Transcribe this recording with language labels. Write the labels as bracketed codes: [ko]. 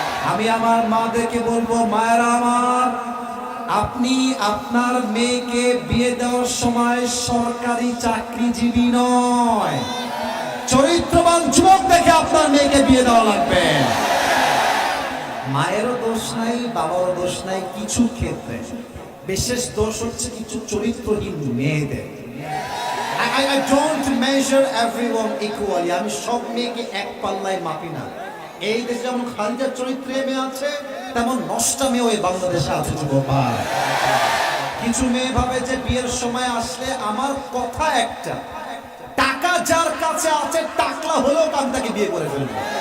[bn] আমি আমার মাদেরকে বলবো, মায়েরা আমার, আপনি আপনার মেয়েকে বিয়ে দেওয়ার সময় সরকারি চাকরিজীবী নয়, চরিত্রবান যুবক দেখে আপনার মেয়েকে বিয়ে দেওয়া লাগবে। মায়েরও দোষ নাই, বাবারও দোষ নাই, কিছু ক্ষেত্রে বিশেষ দোষ হচ্ছে কিছু চরিত্রহীন মেয়েদের। [en] I don't measure everyone equally. [bn] আমি সব মেয়েকে এক পাল্লায় মাপি না। এই দেশে যেমন খালিদার চরিত্রে মেয়ে আছে, তেমন নষ্টা মেয়ে ওই বাংলাদেশে আছে যুবক ভাই। কিছু মেয়ে ভাবে যে বিয়ের সময় আসলে আমার কথা একটা, টাকা যার কাছে আছে টাকলা হলেও আমি তাকে বিয়ে করে ফেলবো।